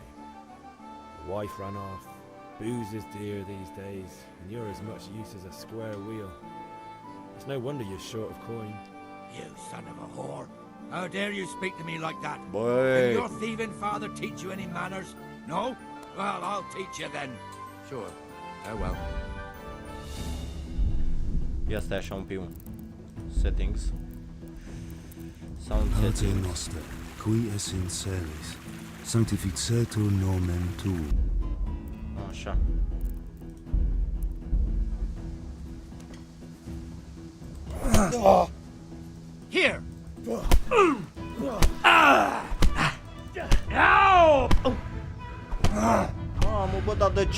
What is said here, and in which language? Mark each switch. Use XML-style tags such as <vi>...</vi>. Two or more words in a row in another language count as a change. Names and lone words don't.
<en>The wife ran off, booze is dear these days, and you're as much use as a square wheel. It's no wonder you're short of coin. You son of a whore. How dare you speak to me like that?</en> <ro>Băi,</ro> <en>Did your thieving father teach you any manners? No? Well, I'll teach you then. Sure. Oh well.</en> <ro>ia stai așa un pic.</ro> <en>Settings. Sound</en> <la>Pater</la> <en>settings.</en> <la>noster, qui es in celis, sanctificetur nomen tuum.</la> <ro>Așa.</ro> <en>Here!</en> <ro>Mamă, bă, dar de ce?</ro>